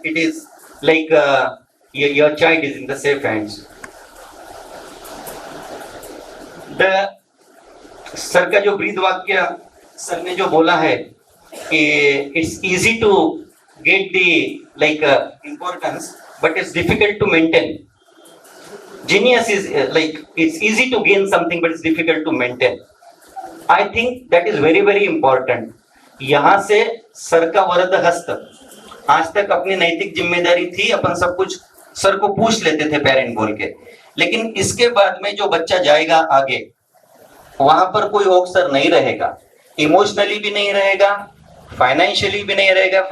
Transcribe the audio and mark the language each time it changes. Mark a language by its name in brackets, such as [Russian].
[English] It is like your child is in the safe hands. [Hindi] Sir का जो breathe वाक्य sir ने जो बोला है कि [English] It's easy to get the like importance but it's difficult to maintain. Genius is like it's easy to gain something but it's difficult to maintain. I think that is very very important. [Hindi] यहाँ से sir का वरद हस्त. आज तक अपनी नैतिक जिम्मेदारी थी, अपन सब कुछ सर को पूछ लेते थे पेरेंट बोल के, लेकिन इसके बाद में जो बच्चा जाएगा आगे वहां पर कोई ऑक्सर नहीं रहेगा, इमोशनली भी नहीं रहेगा, फाइनेंशियली भी नहीं रहेगा.